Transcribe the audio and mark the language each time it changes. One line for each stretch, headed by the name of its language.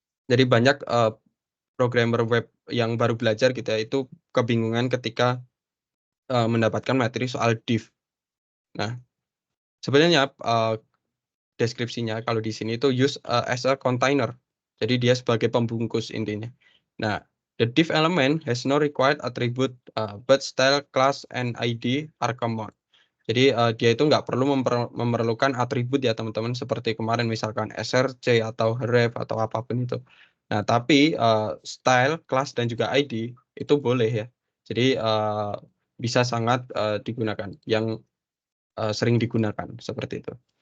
Indonesian: Jadi banyak programmer web yang baru belajar gitu ya, itu kebingungan ketika mendapatkan materi soal div. Nah, sebenarnya deskripsinya kalau di sini itu
English: use as a container.
Indonesian: Jadi dia sebagai pembungkus intinya.
English: Nah, the div element has no required attribute, but style, class, and ID are common.
Indonesian: Jadi dia itu nggak perlu memerlukan atribut ya teman-teman seperti kemarin misalkan src atau href atau apapun itu. Nah, tapi style, class, dan juga ID itu boleh ya. Jadi bisa sangat digunakan, yang sering digunakan seperti itu.